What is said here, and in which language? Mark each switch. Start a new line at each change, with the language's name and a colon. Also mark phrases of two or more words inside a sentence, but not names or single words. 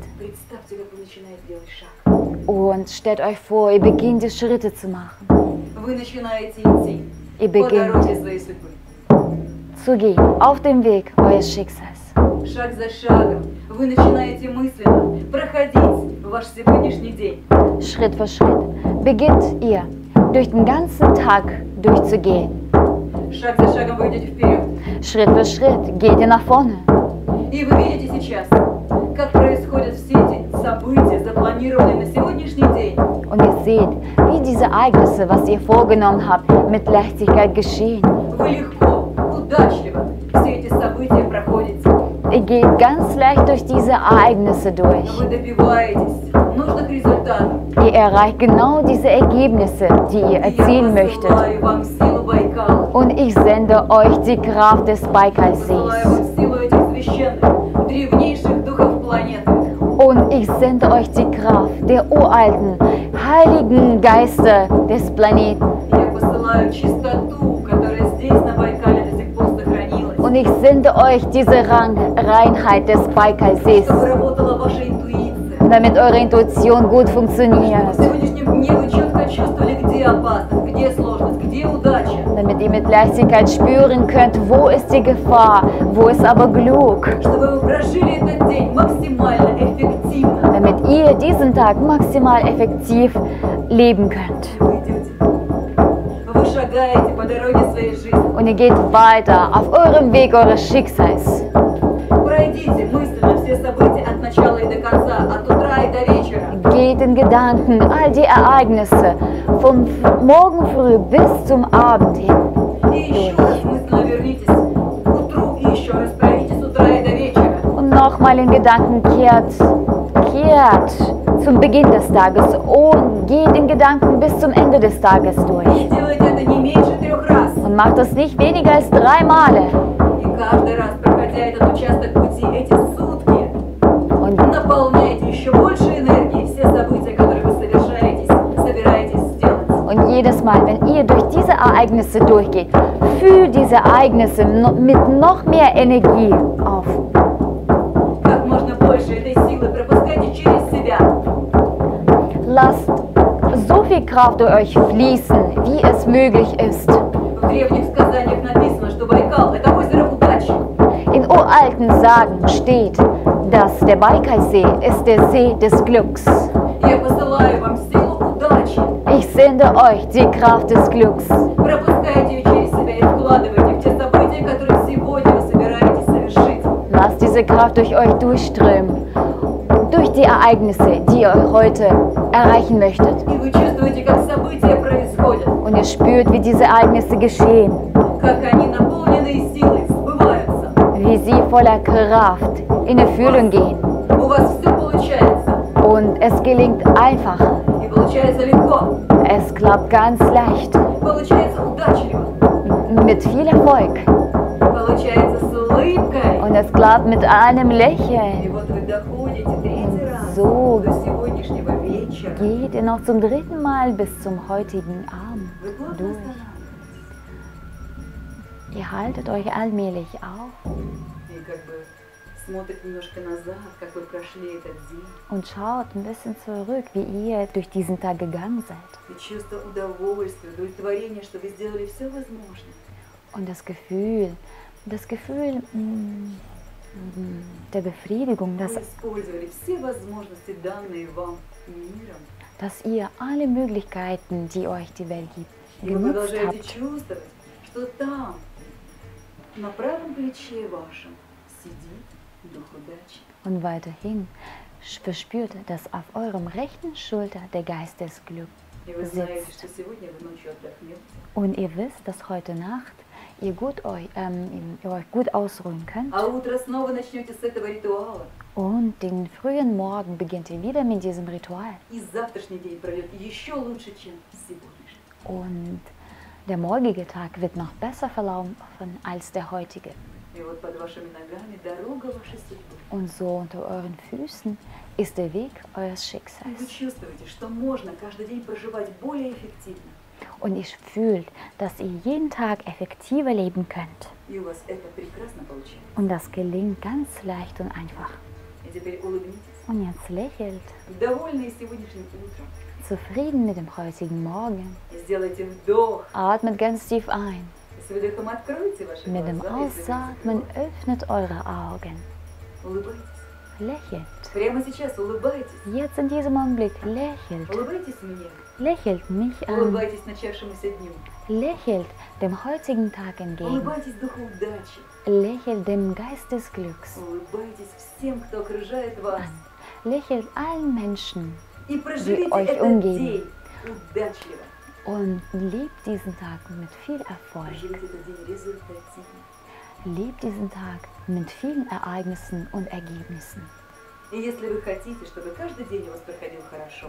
Russian: Представьте, как вы начинаете делать шаг.
German: Und stellt euch vor, ihr beginnt die Schritte zu machen.
Russian: Вы начинаете идти
German: Ihr
Russian: по дороге
German: beginnt
Russian: своей судьбы.
German: zu gehen auf dem Weg eures Schicksals.
Russian: Шаг за шагом вы начинаете мысленно проходить ваш сегодняшний день.
German: Schritt für Schritt beginnt ihr durch den ganzen Tag durchzugehen.
Russian: Шаг за шагом вы идете вперед.
German: Schritt für Schritt geht ihr nach vorne.
Russian: И вы видите сейчас, как происходят все эти события, запланированные на сегодняшний день.
German: Und ihr seht, wie diese Ereignisse, was ihr vorgenommen habt, mit Leichtigkeit geschehen.
Russian: Вы легко, удачливо все эти события проходите.
German: Ihr geht ganz leicht durch diese Ereignisse durch.
Russian: Вы добиваетесь нужных результатов.
German: Ihr erreicht genau diese Ergebnisse, die ihr erzielen
Russian: Я
German: möchtet.
Russian: посылаю вам силу Байкала.
German: Und ich sende euch die Kraft des
Russian: Посылаю
German: Baikalsees.
Russian: вам силу этих священных, древнейших духов планеты.
German: Und ich sende euch die Kraft der uralten, heiligen Geister des Planeten.
Russian: Я посылаю чистоту, которая здесь на Байкале до сих пор сохранилась.
German: Und ich sende euch diese Reinheit des Baikalsees,
Russian: Чтобы работала ваша интуиция.
German: damit eure Intuition gut
Russian: В
German: funktioniert.
Russian: сегодняшнем дне вы четко чувствовали, где опасность, где сложность, где удача.
German: Damit ihr mit Leichtigkeit spüren könnt, wo ist die Gefahr, wo ist aber Glück.
Russian: Чтобы вы прожили этот день максимально эффективно.
German: Damit ihr diesen Tag maximal effektiv leben könnt.
Russian: Вы идете. Вы шагаете по дороге своей жизни.
German: Und ihr geht weiter auf eurem Weg eures Schicksals.
Russian: Пройдите мысленно все события от начала и до конца, от утра и до вечера.
German: Geht in Gedanken all die Ereignisse vom Morgen früh bis zum Abend hin.
Russian: И еще раз мысленно вернитесь к утру и еще раз пройдите с утра и до вечера.
German: Und nochmal in Gedanken kehrt zum Beginn des Tages und geht in Gedanken bis zum Ende des Tages durch.
Russian: И делайте это не меньше 3 раз.
German: Und macht das nicht weniger als 3 Male.
Russian: И каждый раз, проходя этот участок пути, эти сутки,
German: Und,
Russian: наполняйте еще больше энергии все события, которые вы собираетесь сделать.
German: und jedes Mal, wenn ihr durch diese Ereignisse durchgeht, fühlt diese Ereignisse mit noch mehr Energie auf.
Russian: Как можно больше этой силы пропускайте через себя.
German: Lasst so viel Kraft durch euch fließen, wie es möglich ist.
Russian: В древних сказаниях написано, что Байкал – это озеро удачи.
German: In uralten Sagen steht, dass der Baikalsee ist der See des Glücks.
Russian: Я посылаю вам силу удачи.
German: Ich sende euch die Kraft des Glücks.
Russian: Пропускайте ее через себя и вкладывайте в те события, которые сегодня вы собираетесь совершить.
German: Lasst diese Kraft durch euch durchströmen. Durch die Ereignisse, die ihr heute erreichen möchtet.
Russian: И вы чувствуете, как события происходят,
German: Und ihr spürt, wie diese Ereignisse geschehen.
Russian: как они, наполненные силой, сбываются.
German: Wie sie voller Kraft in Erfüllung gehen.
Russian: У вас все получается.
German: Und es gelingt einfach.
Russian: И получается легко.
German: Es klappt ganz leicht.
Russian: Получается удачливо.
German: Mit viel Erfolg.
Russian: Получается с улыбкой.
German: Und es klappt mit einem
Russian: И
German: Lächeln.
Russian: вот вы доходите 3-й раз
German: So
Russian: до сегодняшнего вечера.
German: geht ihr noch zum 3. Mal bis zum heutigen Abend
Russian: Вы плотно
German: durch.
Russian: останавливаетесь.
German: Ihr haltet euch allmählich auf
Russian: И как бы смотрит немножко назад, как вы прошли этот день.
German: und schaut ein bisschen zurück, wie ihr durch diesen Tag gegangen seid.
Russian: И чувство удовольствия, удовлетворения, что вы сделали все возможное.
German: Und das Gefühl der Befriedigung,
Russian: Вы использовали все возможности, данные вам миром.
German: dass ihr alle Möglichkeiten, die euch die Welt gibt,
Russian: И вы
German: genutzt
Russian: продолжаете
German: habt.
Russian: чувствовать, что там, на правом плече вашем, сидит дух удачи.
German: Und weiterhin verspürt, dass auf eurem rechten Schulter der Geist des Glücks
Russian: И вы знаете,
German: sitzt.
Russian: что сегодня вы ночью отдохнете.
German: Und ihr wisst, dass heute Nacht ihr euch gut ausruhen könnt.
Russian: А утро снова начнете с этого ритуала.
German: Und den frühen Morgen beginnt ihr wieder mit diesem Ritual.
Russian: И завтрашний день пройдет еще лучше, чем сегодняшний.
German: Und der morgige Tag wird noch besser verlaufen als der heutige.
Russian: И вот под вашими ногами дорога вашей судьбы.
German: Und so unter euren Füßen ist der Weg eures
Russian: И вы
German: Schicksals.
Russian: чувствуете, что можно каждый день проживать более эффективно.
German: Und ihr fühlt, dass ihr jeden Tag effektiver leben könnt.
Russian: И у вас это прекрасно получается.
German: Und das gelingt ganz leicht und einfach.
Russian: И теперь улыбнитесь.
German: Und jetzt lächelt,
Russian: Довольные сегодняшним утром.
German: zufrieden mit dem heutigen Morgen.
Russian: И сделайте вдох.
German: Atmet ganz tief ein.
Russian: И с выдохом откройте ваши
German: Mit dem
Russian: глаза. и
German: Ausatmen
Russian: закройте.
German: öffnet eure Augen.
Russian: Улыбайтесь.
German: Lächelt.
Russian: Прямо сейчас улыбайтесь.
German: Jetzt in diesem Augenblick lächelt.
Russian: Улыбайтесь мне.
German: Lächelt mich an.
Russian: Улыбайтесь начавшемуся дню.
German: Lächelt dem heutigen Tag entgegen.
Russian: Улыбайтесь духу удачи.
German: Lächelt dem Geist des Glücks
Russian: Улыбайтесь всем, кто окружает вас.
German: an. Lächelt allen Menschen
Russian: И проживите
German: euch
Russian: этот
German: umgeben.
Russian: день удачливо.
German: und lebt diesen Tag mit viel Erfolg.
Russian: Проживите этот день результативно.
German: Lebt diesen Tag mit vielen Ereignissen und Ergebnissen.
Russian: И если вы хотите, чтобы каждый день у вас проходил хорошо,